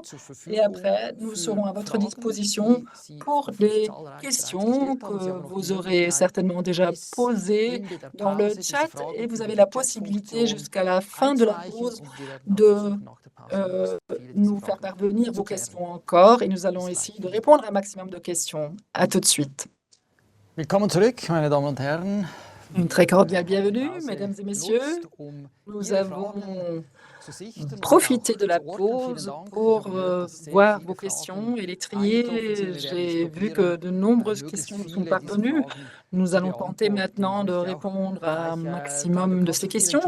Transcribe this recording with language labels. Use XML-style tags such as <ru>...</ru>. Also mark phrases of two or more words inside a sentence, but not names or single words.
<fr>Et après, nous serons à votre disposition pour des questions que vous aurez certainement déjà posées dans le chat. Et vous avez la possibilité jusqu'à la fin de la pause de nous faire parvenir vos questions encore. Et nous allons essayer de répondre à un maximum de questions. À tout de suite.</fr> <de>Willkommen zurück, meine Damen und Herren.</de> <fr>Une très cordiale bienvenue, mesdames et messieurs. Nous avons profité de la pause pour voir vos questions et les trier. J'ai vu que de nombreuses questions nous sont parvenues. Nous allons tenter maintenant de répondre à un maximum de ces questions.</fr>